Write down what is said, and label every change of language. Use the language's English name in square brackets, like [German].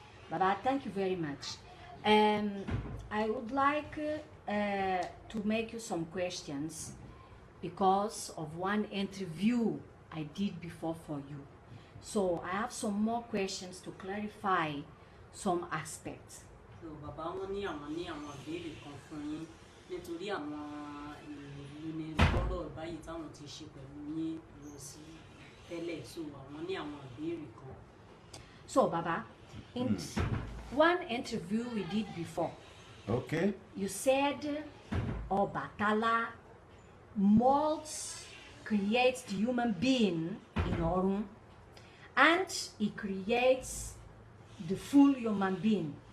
[English] Baba, thank you very much. I would like to make you some questions because of one interview I did before for you. So I have some more questions to clarify some aspects. [Yoruba] So bàbá wọn ní àwọn ìbéèrè kan fún yín nítorí àwọn ìlú ní lọ́rọ̀ báyìí táwọn ti ṣe pẹ̀lú yín lọ sí tẹ́lẹ̀, so àwọn ní àwọn ìbéèrè kan. [English] So Baba, in one interview we did before, Okay. you said Ọbàtálá molds, creates the human being in Ọ̀run, and he creates the full human being.